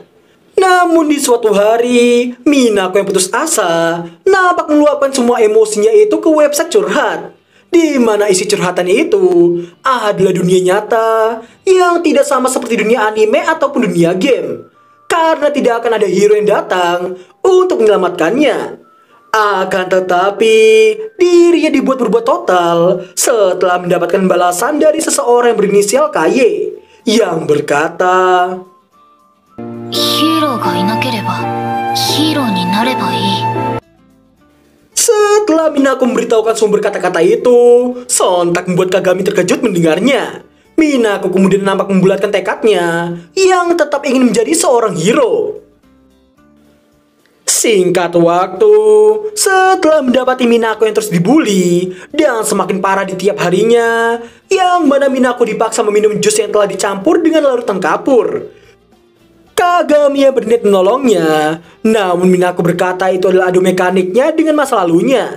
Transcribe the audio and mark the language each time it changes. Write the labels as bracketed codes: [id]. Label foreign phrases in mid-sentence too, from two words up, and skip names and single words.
[id] Namun di suatu hari, Minako yang putus asa nampak meluapkan semua emosinya itu ke website curhat, di mana isi curhatannya itu adalah dunia nyata yang tidak sama seperti dunia anime ataupun dunia game, karena tidak akan ada hero yang datang untuk menyelamatkannya. Akan tetapi, dirinya dibuat berbuat total setelah mendapatkan balasan dari seseorang yang berinisial KY yang berkata, [ja] ヒーローがいなければヒーローになればいい。 [id] Setelah Minako memberitahukan sumber kata-kata itu, sontak membuat Kagami terkejut mendengarnya. Minako kemudian nampak membulatkan tekadnya yang tetap ingin menjadi seorang hero. Singkat waktu, setelah mendapati Minako yang terus dibully dan semakin parah di tiap harinya, yang mana Minako dipaksa meminum jus yang telah dicampur dengan larutan kapur, Kagami yang berniat menolongnya, namun Minako berkata itu adalah adu mekaniknya dengan masa lalunya.